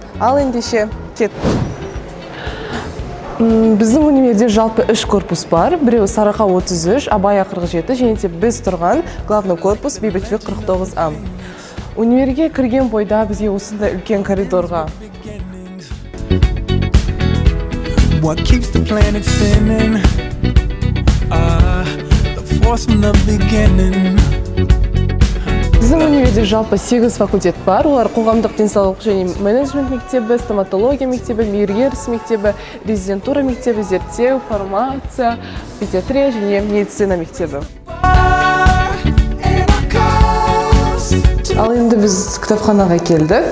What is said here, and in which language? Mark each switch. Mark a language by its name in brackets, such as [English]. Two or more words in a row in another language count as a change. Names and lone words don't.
[Kazakh] Ал ендеше, кет. Біздің универде жалпы 3 корпус бар. Біреуі Сарыарқа 33, Абай 47, және де біз тұрған [Russian] главный корпус [Kazakh] Бейбітшілік 49А. Универге кірген бойда бізге осындай үлкен коридорға [English] What keeps the planet spinning? The force from the beginning. [Kazakh] Біздің универде жалпы 8 факультет бар. Олар қоғамдық денсаулық және менеджмент мектебі, стоматология мектебі, мейіргеріс мектебі, резидентура мектебі, зерттеу, фармация, педиатрия және медицина мектебі. Ал енді біз кітапханаға келдік.